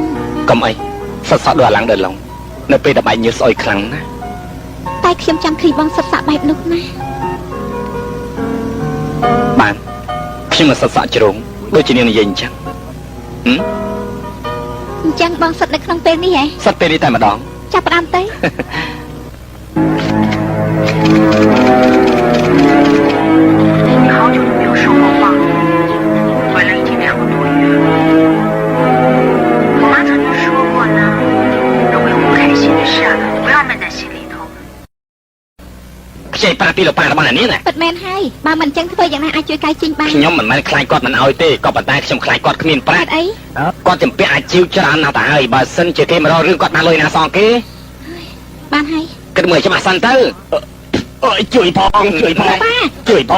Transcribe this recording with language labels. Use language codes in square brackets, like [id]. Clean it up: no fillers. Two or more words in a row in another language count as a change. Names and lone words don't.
[km] កុំអីសត់សក់ដូចអាឡើងដើរឡុងនៅពេលដែលបែកញើសស្អុយខ្លាំងណាស់ តែខ្ញុំចង់ឃើញបងសិតសាក់បែបនោះណា បានខ្ញុំមិនសិតសាក់ជ្រុងដូចជានាងនិយាយអញ្ចឹង អញ្ចឹងបងសិតនៅក្នុងពេលនេះហ៎ សិតពេលនេះតែម្ដង ចាប់ផ្ដើមទៅ [zh] 你好久都没有说过话，回来已经2个多月了。我妈曾经说过呢，如果有不开心的事啊，不要闷在心里头。 [km] ខ្ចីប្រាពីលោកប៉ារបស់នាងណា ពិតមែនហើយបើមិនអញ្ចឹងធ្វើយ៉ាងណាអាចជួយកែចេញបាន ខ្ញុំមិនមែនខ្លាចគាត់មិនអោយទេក៏ប៉ុន្តែខ្ញុំខ្លាចគាត់គ្មានប្រា បា ក់ ត់អី គាត់ចំពាក់អាជីវច្រើនណាស់ទៅហើយបើសិនជាគេមករករឿងគាត់បានលុយណាសងគេ បានហើយ គិតមើលច្បាស់សិនទៅអើយជួយផងជួយផងជួយផង